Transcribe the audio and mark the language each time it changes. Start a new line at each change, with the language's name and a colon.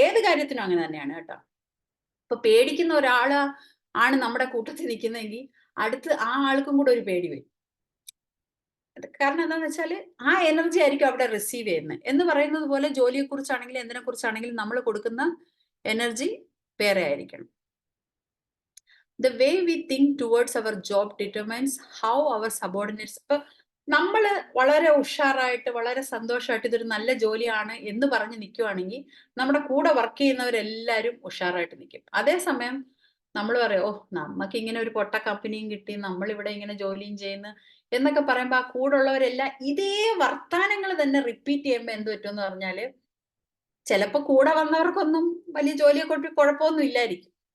Malayalam: ഏത് കാര്യത്തിനും അങ്ങനെ തന്നെയാണ് കേട്ടോ. ഇപ്പൊ പേടിക്കുന്ന ആണ് നമ്മുടെ കൂട്ടത്തിൽ നിൽക്കുന്നതെങ്കിൽ അടുത്ത് ആ ആൾക്കും കൂടെ ഒരു പേടി വരും. കാരണം എന്താന്ന് വെച്ചാൽ ആ എനർജി ആയിരിക്കും അവിടെ റിസീവ് ചെയ്യുന്നത്. എന്ന് പറയുന്നത് പോലെ ജോലിയെ കുറിച്ചാണെങ്കിലും എന്തിനെ കുറിച്ചാണെങ്കിലും നമ്മൾ കൊടുക്കുന്ന എനർജി വേറെ ആയിരിക്കണം.
English: The way we think towards our job determines how our subordinates.
Malayalam: ഇപ്പൊ നമ്മൾ വളരെ ഉഷാറായിട്ട് വളരെ സന്തോഷമായിട്ട് ഇതൊരു നല്ല ജോലിയാണ് എന്ന് പറഞ്ഞ് നിൽക്കുവാണെങ്കിൽ നമ്മുടെ കൂടെ വർക്ക് ചെയ്യുന്നവരെല്ലാവരും ഉഷാറായിട്ട് നിൽക്കും. അതേസമയം നമ്മൾ പറയും, നമുക്ക് ഇങ്ങനെ ഒരു പൊട്ട കമ്പനിയും കിട്ടി, നമ്മളിവിടെ ഇങ്ങനെ ജോലിയും ചെയ്യുന്നു എന്നൊക്കെ പറയുമ്പോൾ ആ കൂടെ ഉള്ളവരെല്ലാം ഇതേ വർത്താനങ്ങൾ തന്നെ റിപ്പീറ്റ് ചെയ്യുമ്പോൾ എന്ത് പറ്റുമെന്ന് പറഞ്ഞാല് ചിലപ്പോൾ കൂടെ വന്നവർക്കൊന്നും വലിയ ജോലിയെ കൊണ്ട് കുഴപ്പമൊന്നും ഇല്ലായിരിക്കും.